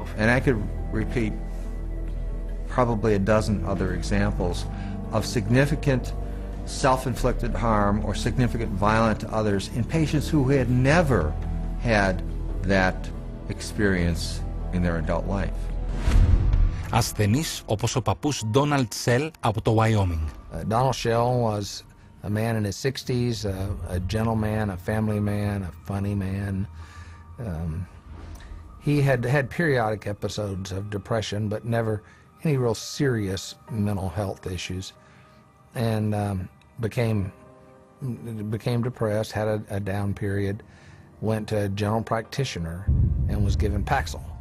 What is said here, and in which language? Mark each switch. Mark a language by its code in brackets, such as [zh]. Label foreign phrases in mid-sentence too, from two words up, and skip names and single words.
[en] And I could repeat probably a dozen other examples of significant self-inflicted harm or significant violence to others in patients who had never had that experience in their adult life. [el] Ασθενείς όπως ο παππούς Ντόναλντ Σελ από το Wyoming. [en] Donald Shell was a man in his 60s, a gentleman, a family man, a funny man. He had had periodic episodes of depression, but never any real serious mental health issues, and became depressed, had a down period, went to a general practitioner, and was given Paxil.